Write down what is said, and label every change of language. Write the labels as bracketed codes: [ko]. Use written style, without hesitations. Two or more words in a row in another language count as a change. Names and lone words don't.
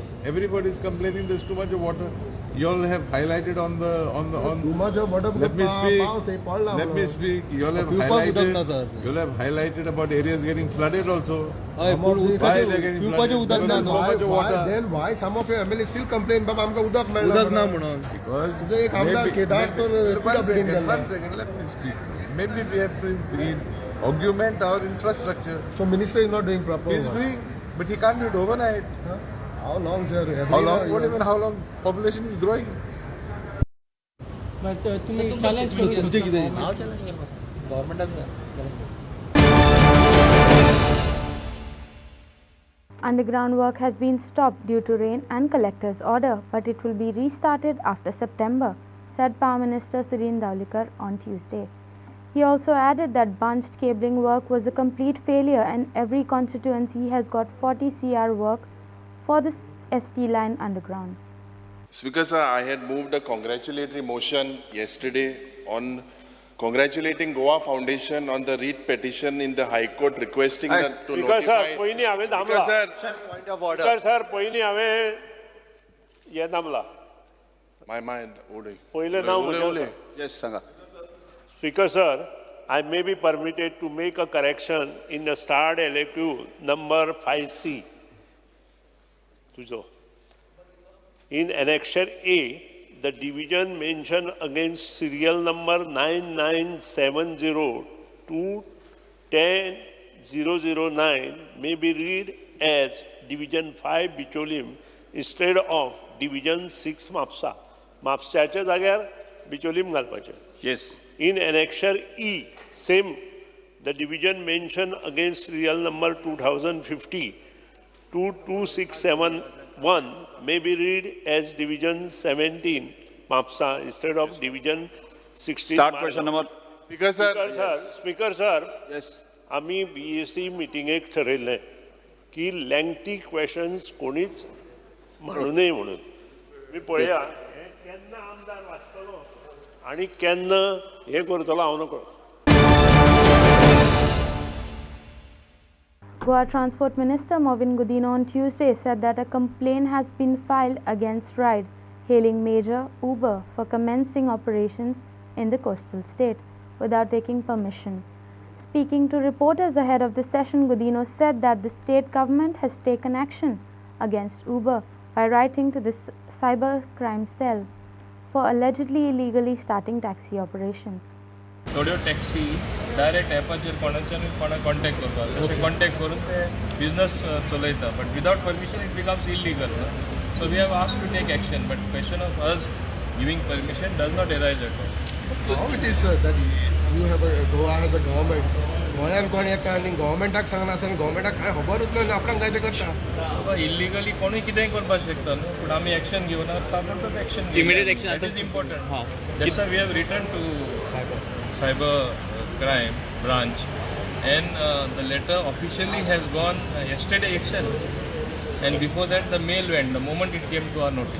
[en] Everybody is complaining there's too much of water. You all have highlighted on Too much of water. Let me speak. Let me speak. You all have highlighted about areas getting flooded also. Why they're getting flooded? Because there's so much of water. Then why some of your MLAs still complain, "Baba, [kok] आमका उदक मेळना म्हणून." [en] Because [mr] तुझे एक आमदार केदार तो [en] one second, let me speak. Maybe we have to augment our infrastructure. So minister is not doing proper He's work. doing, but he can't do it overnight. Huh? How long, sir? How long? What even? How long? Population is growing. [mr] तुम्ही चॅलेंज करू [en] Underground work has been stopped due to rain and collector's order, but it will be restarted after September, said Power Minister Surendra Dhawlikar on Tuesday. He also added that bunched cabling work was a complete failure and every constituency has got 40 CR work for the ST line underground. Speaker sir, I had moved a congratulatory motion yesterday on congratulating Goa Foundation on the writ petition in the High Court requesting that to Speaker notify. sir, [kok] पहिनी हांवें [en] Speaker [kok] थांबला. [en] sir, Speaker sir, [kok] पहिनी हांवें हे थांबला. [en] my mind, Ode. [kok] पहिले नाव म्हजें. [en] Yes, सांगा. Speaker sir, I may be permitted to make a correction in the starred LAQ number 5C. [kok] तुझो. [en] In Annexure A, the division mentioned against serial number 9970 to 10009 may be read as Division 5 Bicholim instead of Division 6 Mapsa. [kok] Mapsaच्या जाग्यार Bicholim घालपाचें. [en] Yes. In Annexure E, same, the division mentioned against serial number 2050 to 2671 may be read as Division 17 Mapsa instead of Division 16. Start question number. Speaker sir. Speaker sir, Yes. [mr] आम्ही BAC मिटिंगेक ठरयलें की [en] lengthy questions [mr] कोणीच म्हणू नये म्हणून. [kok] मी पळया हे केन्ना आमदार वाचतलो आणि केन्ना हे करतलो हांव नकळो. [en] Goa Transport Minister Movin Gudino on Tuesday said that a complaint has been filed against Ride, hailing major Uber for commencing operations in the coastal state without taking permission. Speaking to reporters ahead of the session, Gudino said that the state government has taken action against Uber by writing to the cybercrime cell for allegedly illegally starting taxi operations. [kok] थोड्यो टॅक्सी डायरेक्ट एपाचेर कोणाक कॉन्टॅक्ट करपाक अशें कॉन्टॅक्ट करून ते बिजनस चलयता [en] but without permission it becomes illegal so we have asked to take action but question of us giving permission does not arise at all. How it is that you have a Goa has a government. [kok] गोंयान कोण येता आनी गव्हर्मेंटाक सांगना आसतना गव्हर्मेंटाक कांय खबरूच ना आपणाक जाय तें करता. बाबा इल्लीगली कोणूय कितेंय करपाक शकता न्हू पूण आमी एक्शन घेवना ताबडतोब एक्शन [en] Immediate action that is important. हां that's why we have return to cyber crime branch and the letter officially has gone yesterday itself and before that the mail went the moment it came to our notice.